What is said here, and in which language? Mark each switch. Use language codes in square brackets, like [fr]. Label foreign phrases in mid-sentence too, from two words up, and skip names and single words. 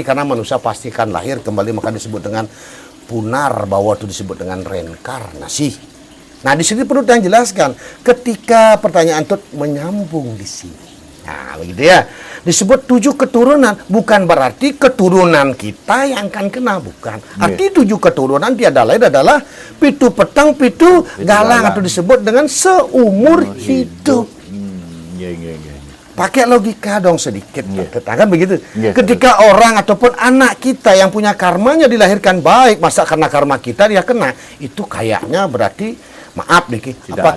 [id] Karena manusia pasti akan lahir kembali, maka disebut dengan punar, bahwa itu disebut dengan reinkarnasi. Nah, di sini perlu yang jelaskan ketika pertanyaan itu menyambung di sini. Nah, begitu ya. Disebut 7 keturunan bukan berarti keturunan kita yang akan kena, bukan. Arti 7 keturunan tiada lain adalah [ban] pitu petang, pitu galang [id] atau disebut dengan seumur hidup. Pakai logika dong sedikit, kan begitu. Ketika orang ataupun anak kita yang punya karmanya dilahirkan baik, masa karena karma kita dia kena, itu kayaknya berarti maaf nih, apakah